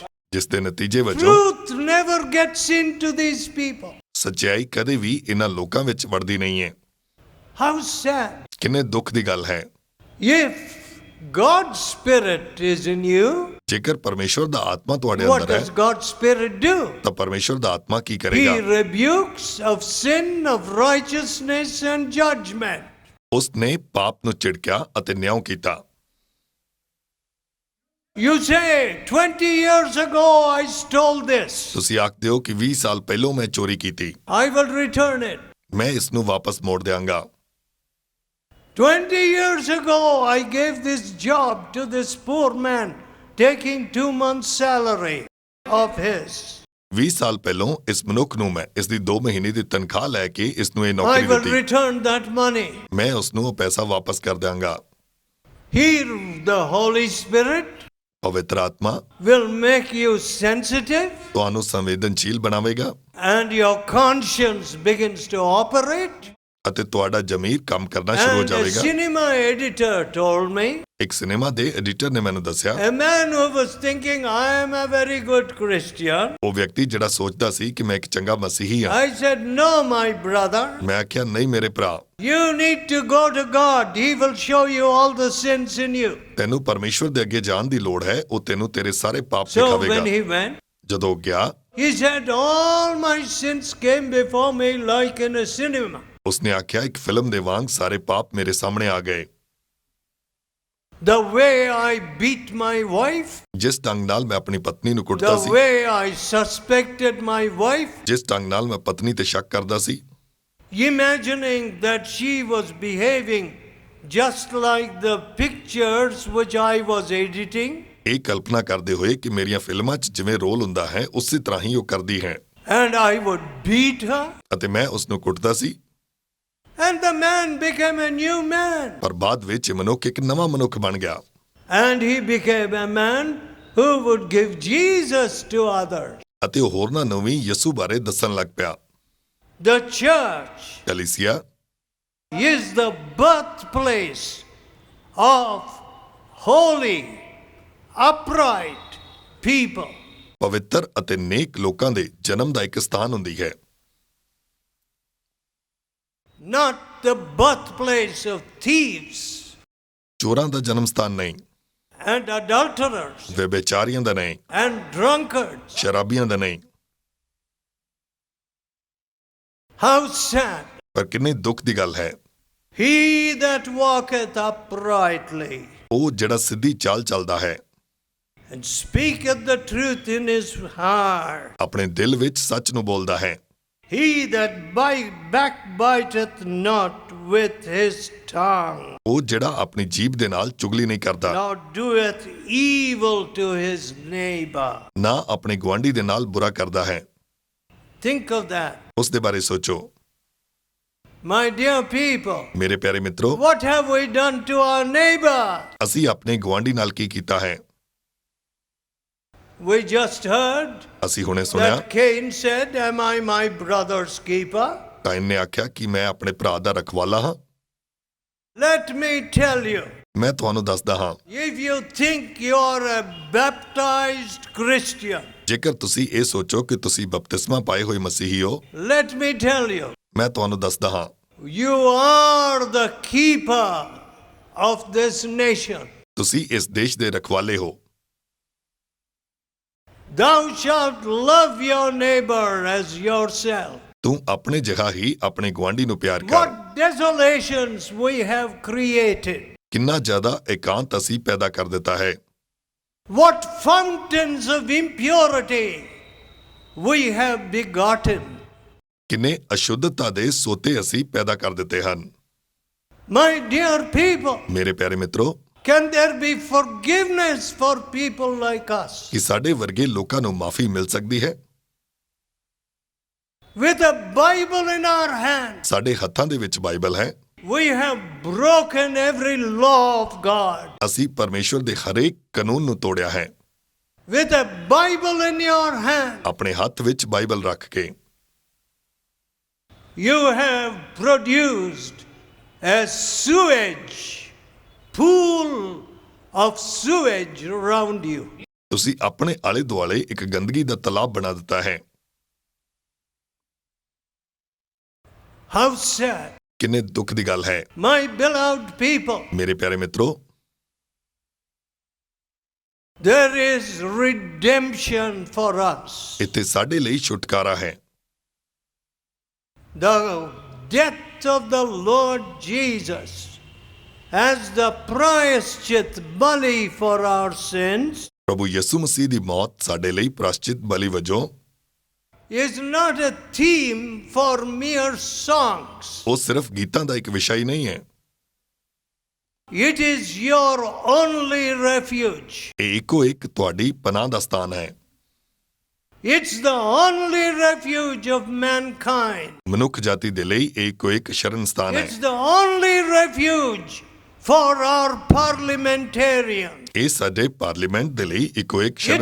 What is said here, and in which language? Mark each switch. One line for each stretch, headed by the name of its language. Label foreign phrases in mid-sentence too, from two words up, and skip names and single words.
Punjabi: ਜਿਸ ਦੇ ਨਤੀਜੇ ਵਜੋਂ
English: truth never gets into these people.
Punjabi: ਸੱਚਾਈ ਕਦੇ ਵੀ ਇਹਨਾਂ ਲੋਕਾਂ ਵਿੱਚ ਵੜਦੀ ਨਹੀਂ ਹੈ।
English: How sad.
Punjabi: ਕਿੰਨੇ ਦੁੱਖ ਦੀ ਗੱਲ ਹੈ।
English: If God's Spirit is in you,
Punjabi: ਜੇਕਰ ਪਰਮੇਸ਼ਵਰ ਦਾ ਆਤਮਾ ਤੁਹਾਡੇ
English: what
Punjabi: ਅੰਦਰ
English: does
Punjabi: ਹੈ
English: God's Spirit do?
Punjabi: ਤਾਂ ਪਰਮੇਸ਼ਵਰ ਦਾ ਆਤਮਾ ਕੀ
English: He
Punjabi: ਕਰੇਗਾ?
English: rebukes of sin, of righteousness and judgment.
Punjabi: ਉਸ ਨੇ ਪਾਪ ਨੂੰ ਝਿੜਕਿਆ ਅਤੇ ਨਿਆਂ ਕੀਤਾ।
English: You say, 20 years ago I stole this.
Punjabi: ਤੁਸੀਂ ਆਖਦੇ ਹੋ ਕਿ 20 ਸਾਲ ਪਹਿਲਾਂ ਮੈਂ ਚੋਰੀ ਕੀਤੀ,
English: I will return it.
Punjabi: ਮੈਂ ਇਸ ਨੂੰ ਵਾਪਸ ਮੋੜ ਦਿਆਂਗਾ।
English: 20 years ago I gave this job to this poor man, taking 2 months' salary of his.
Punjabi: 20 ਸਾਲ ਪਹਿਲਾਂ ਇਸ ਮਨੁੱਖ ਨੂੰ ਮੈਂ ਇਸ ਦੀ 2 ਮਹੀਨੇ ਦੀ ਤਨਖਾਹ ਲੈ ਕੇ ਇਸ ਨੂੰ ਇਹ
English: I
Punjabi: ਨੌਕਰੀ
English: will
Punjabi: ਦਿੱਤੀ,
English: return that money.
Punjabi: ਮੈਂ ਉਸ ਨੂੰ ਉਹ ਪੈਸਾ ਵਾਪਸ ਕਰ ਦਿਆਂਗਾ।
English: Here the Holy Spirit
Punjabi: ਪਵਿੱਤਰ ਆਤਮਾ
English: will make you sensitive
Punjabi: ਤੁਹਾਨੂੰ ਸੰਵੇਦਨਸ਼ੀਲ ਬਣਾਵੇਗਾ
English: and your conscience begins to operate.
Punjabi: ਅਤੇ ਤੁਹਾਡਾ ਜ਼ਮੀਰ ਕੰਮ ਕਰਨਾ ਸ਼ੁਰੂ ਹੋ
English: And a
Punjabi: ਜਾਵੇਗਾ।
English: cinema editor told me,
Punjabi: ਇੱਕ ਸਿਨੇਮਾ ਦੇ ਐਡੀਟਰ ਨੇ ਮੈਨੂੰ ਦੱਸਿਆ,
English: a man who was thinking I am a very good Christian.
Punjabi: ਉਹ ਵਿਅਕਤੀ ਜਿਹੜਾ ਸੋਚਦਾ ਸੀ ਕਿ ਮੈਂ ਇੱਕ ਚੰਗਾ ਮਸੀਹੀ ਹਾਂ।
English: I said, no, my brother.
Punjabi: ਮੈਂ ਆਖਿਆ, ਨਹੀਂ ਮੇਰੇ ਭਰਾ,
English: You need to go to God. He will show you all the sins in you.
Punjabi: ਤੈਨੂੰ ਪਰਮੇਸ਼ਵਰ ਦੇ ਅੱਗੇ ਜਾਣ ਦੀ ਲੋੜ ਹੈ, ਉਹ ਤੈਨੂੰ ਤੇਰੇ ਸਾਰੇ ਪਾਪ
English: So
Punjabi: ਦਿਖਾਵੇਗਾ।
English: when he went,
Punjabi: ਜਦੋਂ ਉਹ ਗਿਆ,
English: he said, all my sins came before me like in a cinema.
Punjabi: ਉਸਨੇ ਆਖਿਆ, ਇੱਕ ਫਿਲਮ ਦੇ ਵਾਂਗ ਸਾਰੇ ਪਾਪ ਮੇਰੇ ਸਾਹਮਣੇ ਆ ਗਏ।
English: The way I beat my wife,
Punjabi: ਜਿਸ ਢੰਗ ਨਾਲ ਮੈਂ ਆਪਣੀ ਪਤਨੀ ਨੂੰ ਕੁੱਟਦਾ
English: the
Punjabi: ਸੀ,
English: way I suspected my wife,
Punjabi: ਜਿਸ ਢੰਗ ਨਾਲ ਮੈਂ ਪਤਨੀ ਤੇ ਸ਼ੱਕ ਕਰਦਾ ਸੀ,
English: imagining that she was behaving just like the pictures which I was editing,
Punjabi: ਇਹ ਕਲਪਨਾ ਕਰਦੇ ਹੋਏ ਕਿ ਮੇਰੀਆਂ ਫਿਲਮਾਂ 'ਚ ਜਿਵੇਂ ਰੋਲ ਹੁੰਦਾ ਹੈ ਉਸੇ ਤਰ੍ਹਾਂ ਹੀ ਉਹ ਕਰਦੀ ਹੈ,
English: and I would beat her,
Punjabi: ਅਤੇ ਮੈਂ ਉਸ ਨੂੰ ਕੁੱਟਦਾ ਸੀ।
English: and the man became a new man.
Punjabi: ਪਰ ਬਾਅਦ ਵਿੱਚ ਇਹ ਮਨੁੱਖ ਇੱਕ ਨਵਾਂ ਮਨੁੱਖ ਬਣ ਗਿਆ
English: And he became a man who would give Jesus to others.
Punjabi: ਅਤੇ ਉਹ ਹੋਰਨਾਂ ਨੂੰ ਵੀ ਯਿਸੂ ਬਾਰੇ ਦੱਸਣ ਲੱਗ ਪਿਆ।
English: The church
Punjabi: ਕਲੀਸਿਆ
English: is the birthplace of holy, upright people.
Punjabi: ਪਵਿੱਤਰ ਅਤੇ ਨੇਕ ਲੋਕਾਂ ਦੇ ਜਨਮ ਦਾ ਇੱਕ ਸਥਾਨ ਹੁੰਦੀ ਹੈ,
English: not the birthplace of thieves
Punjabi: ਚੋਰਾਂ ਦਾ ਜਨਮ ਸਥਾਨ ਨਹੀਂ,
English: and adulterers
Punjabi: ਵਿਭਿਚਾਰੀਆਂ ਦਾ ਨਹੀਂ,
English: and drunkards.
Punjabi: ਸ਼ਰਾਬੀਆਂ ਦਾ ਨਹੀਂ।
English: How sad!
Punjabi: ਪਰ ਕਿੰਨੀ ਦੁੱਖ ਦੀ ਗੱਲ ਹੈ,
English: He that walketh uprightly
Punjabi: ਉਹ ਜਿਹੜਾ ਸਿੱਧੀ ਚਾਲ ਚੱਲਦਾ ਹੈ,
English: and speaketh the truth in his heart,
Punjabi: ਆਪਣੇ ਦਿਲ ਵਿੱਚ ਸੱਚ ਨੂੰ ਬੋਲਦਾ ਹੈ,
English: he that backbiteth not with his tongue,
Punjabi: ਉਹ ਜਿਹੜਾ ਆਪਣੀ ਜੀਭ ਦੇ ਨਾਲ ਚੁਗਲੀ ਨਹੀਂ ਕਰਦਾ,
English: nor doeth evil to his neighbor.
Punjabi: ਨਾ ਆਪਣੇ ਗੁਆਂਢੀ ਦੇ ਨਾਲ ਬੁਰਾ ਕਰਦਾ ਹੈ।
English: Think of that.
Punjabi: ਉਸ ਦੇ ਬਾਰੇ ਸੋਚੋ।
English: My dear people,
Punjabi: ਮੇਰੇ ਪਿਆਰੇ ਮਿੱਤਰੋ,
English: what have we done to our neighbor?
Punjabi: ਅਸੀਂ ਆਪਣੇ ਗੁਆਂਢੀ ਨਾਲ ਕੀ ਕੀਤਾ ਹੈ?
English: We just heard
Punjabi: ਅਸੀਂ ਹੁਣੇ ਸੁਣਿਆ
English: that Cain said, am I my brother's keeper?
Punjabi: ਕਾਇਨ ਨੇ ਆਖਿਆ ਕਿ ਮੈਂ ਆਪਣੇ ਭਰਾ ਦਾ ਰਖਵਾਲਾ ਹਾਂ।
English: Let me tell you,
Punjabi: ਮੈਂ ਤੁਹਾਨੂੰ ਦੱਸਦਾ ਹਾਂ,
English: if you think you're a baptized Christian,
Punjabi: ਜੇਕਰ ਤੁਸੀਂ ਇਹ ਸੋਚੋ ਕਿ ਤੁਸੀਂ ਬਪਤਿਸਮਾ ਪਾਏ ਹੋਏ ਮਸੀਹੀ ਹੋ,
English: let me tell you,
Punjabi: ਮੈਂ ਤੁਹਾਨੂੰ ਦੱਸਦਾ ਹਾਂ,
English: you are the keeper of this nation.
Punjabi: ਤੁਸੀਂ ਇਸ ਦੇਸ਼ ਦੇ ਰਖਵਾਲੇ ਹੋ।
English: Thou shalt love your neighbor as yourself.
Punjabi: ਤੂੰ ਆਪਣੇ ਜਿਹਾ ਹੀ ਆਪਣੇ ਗੁਆਂਢੀ ਨੂੰ ਪਿਆਰ ਕਰ।
English: What desolations we have created.
Punjabi: ਕਿੰਨਾ ਜ਼ਿਆਦਾ ਇਕਾਂਤ ਅਸੀਂ ਪੈਦਾ ਕਰ ਦਿੱਤਾ ਹੈ।
English: What fountains of impurity we have begotten.
Punjabi: ਕਿੰਨੇ ਅਸ਼ੁੱਧਤਾ ਦੇ ਸੋਤੇ ਅਸੀਂ ਪੈਦਾ ਕਰ ਦਿੱਤੇ ਹਨ।
English: My dear people,
Punjabi: ਮੇਰੇ ਪਿਆਰੇ ਮਿੱਤਰੋ,
English: can there be forgiveness for people like us?
Punjabi: ਕਿ ਸਾਡੇ ਵਰਗੇ ਲੋਕਾਂ ਨੂੰ ਮਾਫੀ ਮਿਲ ਸਕਦੀ ਹੈ?
English: With a Bible in our hand,
Punjabi: ਸਾਡੇ ਹੱਥਾਂ ਦੇ ਵਿੱਚ ਬਾਈਬਲ ਹੈ।
English: we have broken every law of God.
Punjabi: ਅਸੀਂ ਪਰਮੇਸ਼ਵਰ ਦੇ ਹਰੇਕ ਕਾਨੂੰਨ ਨੂੰ ਤੋੜਿਆ ਹੈ।
English: With a Bible in your hand,
Punjabi: ਆਪਣੇ ਹੱਥ ਵਿੱਚ ਬਾਈਬਲ ਰੱਖ ਕੇ
English: you have produced a sewage, pool of sewage around you.
Punjabi: ਤੁਸੀਂ ਆਪਣੇ ਆਲੇ ਦੁਆਲੇ ਇੱਕ ਗੰਦਗੀ ਦਾ ਤਲਾਬ ਬਣਾ ਦਿੱਤਾ ਹੈ।
English: How sad.
Punjabi: ਕਿੰਨੇ ਦੁੱਖ ਦੀ ਗੱਲ ਹੈ।
English: My beloved people,
Punjabi: ਮੇਰੇ ਪਿਆਰੇ ਮਿੱਤਰੋ,
English: there is redemption for us.
Punjabi: ਇੱਥੇ ਸਾਡੇ ਲਈ ਛੁਟਕਾਰਾ ਹੈ।
English: The death of the Lord Jesus as the
Hindi: प्रायश्चित बलि
English: for our sins
Punjabi: ਪ੍ਰਭੂ ਯਿਸੂ ਮਸੀਹ ਦੀ ਮੌਤ ਸਾਡੇ ਲਈ ਪ੍ਰਾਸ਼ਚਿਤ ਬਲੀ ਵਜੋਂ
English: is not a theme for mere songs.
Punjabi: ਉਹ ਸਿਰਫ ਗੀਤਾਂ ਦਾ ਇੱਕ ਵਿਸ਼ਾ ਹੀ ਨਹੀਂ ਹੈ।
English: It is your only refuge.
Punjabi: ਇਹ ਇੱਕੋ ਇੱਕ ਤੁਹਾਡੀ ਪਨਾਹ ਦਾ ਸਥਾਨ ਹੈ।
English: It's the only refuge of mankind.
Punjabi: ਮਨੁੱਖ ਜਾਤੀ ਦੇ ਲਈ ਇਹ ਇੱਕੋ ਇੱਕ ਸ਼ਰਨ ਸਥਾਨ ਹੈ।
English: It's the only refuge for our parliamentarians.
Punjabi: ਇਹ ਸਾਡੇ ਪਾਰਲੀਮੈਂਟ ਦੇ ਲਈ ਇੱਕੋ ਇੱਕ ਸ਼ਰਨ